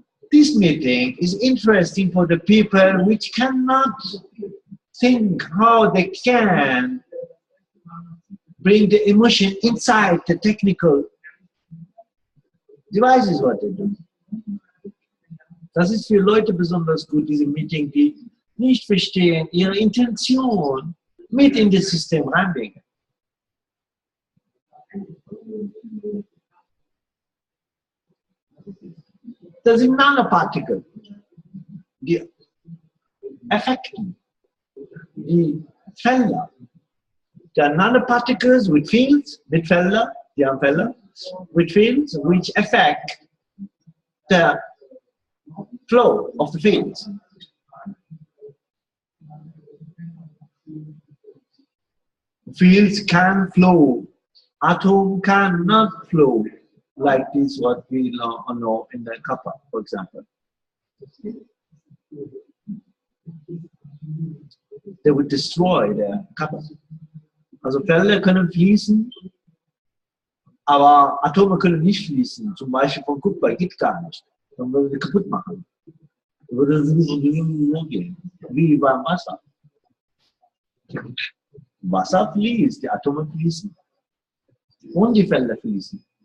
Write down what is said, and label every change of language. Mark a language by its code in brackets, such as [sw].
[en] This meeting is interesting for the people which cannot think how they can bring the emotion inside the technical devices, what they do. [de] Das ist für Leute besonders gut, diese Meeting, die nicht verstehen, ihre Intention mit in das System reinbringen. Das sind Nanopartikel, die Effekte, die Felder. [en] There are nanoparticles with fields, with [de] Felder, die haben Felder, [en] with fields which affect the flow of the fields. Fields can flow Atom cannot flow like this, what we know in the kappa, for example. They would destroy the kappa. [de] Also Felder können fließen, aber Atome können nicht fließen. Zum Beispiel von Kupfer geht gar nicht. Dann würde sie kaputt machen. Dann würde sie so gehen, wie beim Wasser. Wasser fließt, die Atome fließen. Und die Felder fließen.